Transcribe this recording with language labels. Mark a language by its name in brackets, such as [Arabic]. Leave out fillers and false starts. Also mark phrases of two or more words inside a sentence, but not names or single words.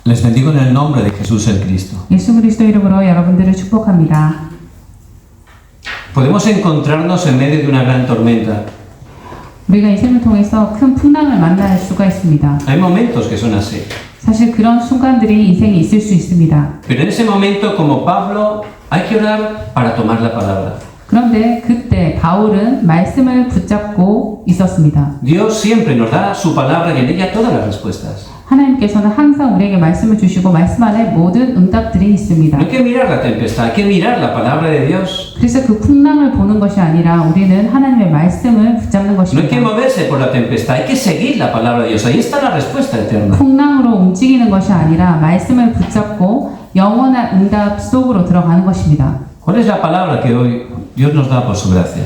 [Spanish] Les bendigo en el nombre de Jesús el Cristo. [Korean] 예수 그리스도 이름으로 여러분들을 축복합니다. [Spanish] Podemos encontrarnos en medio de una gran tormenta. [Korean] 우리가 이 생을 통해서 큰 풍랑을 만날 수가 있습니다. [Spanish] Hay momentos que son así. [Korean] 사실 그런 순간들이 인생에 있을 수 있습니다. [Spanish] Pero en ese momento, como Pablo, hay que orar para tomar la palabra. [Korean] 그런데 그때 바울은 말씀을 붙잡고 있었습니다. [Spanish] Dios siempre nos da su palabra y en ella todas las respuestas. [Korean] 하나님께서는 항상 우리에게 말씀을 주시고 말씀 안에 모든 응답들이 있습니다. [Spanish] No hay que mirar la tempestad, hay que mirar la palabra de Dios. [Korean] 그래서 그 풍랑을 보는 것이 아니라 우리는 하나님의 말씀을 붙잡는 [Spanish] No hay que [Korean] 것입니다. [Spanish] moverse por la tempestad, hay que seguir la palabra de Dios. Ahí está la respuesta eterna. [Korean] 풍랑으로 움직이는 것이 아니라 말씀을 붙잡고 영원한 응답 속으로 들어가는 것입니다. [Spanish] ¿Cuál es la palabra que hoy Dios nos da por su gracia?